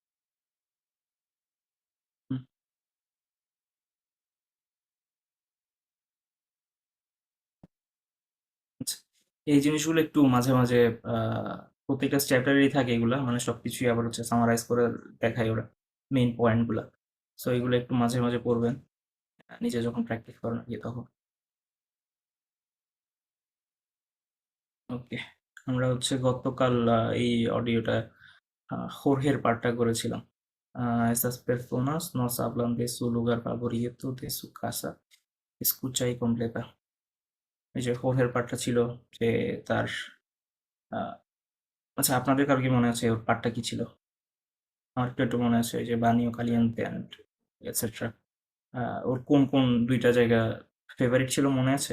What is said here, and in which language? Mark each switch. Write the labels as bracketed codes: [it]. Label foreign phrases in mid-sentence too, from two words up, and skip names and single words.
[bn] হুম, আচ্ছা, এই জিনিসগুলো একটু মাঝে মাঝে প্রত্যেকটা চ্যাপ্টারেরই থাকে এগুলা, মানে সবকিছুই আবার হচ্ছে সামারাইজ করে দেখায় ওরা [en] main point [bn] গুলা। সো এগুলো একটু মাঝে মাঝে পড়বেন নিজে যখন প্র্যাকটিস করেন আর কি তখন। ওকে, আমরা হচ্ছে গতকাল এই অডিওটা হোর্হের পার্টটা করেছিলাম। [es] Esas personas nos hablan de su lugar favorito, de su casa, escucha y completa। [bn] এই যে হোর্হের পার্টটা ছিল যে তার আহ, আচ্ছা আপনাদের কার কি মনে আছে ওর পার্টটা কি ছিল? আমার একটু একটু মনে আছে, এই যে [es] baño caliente [en] and etcetera. [bn] ওর কোন কোন দুইটা জায়গা ফেভারিট ছিল মনে আছে?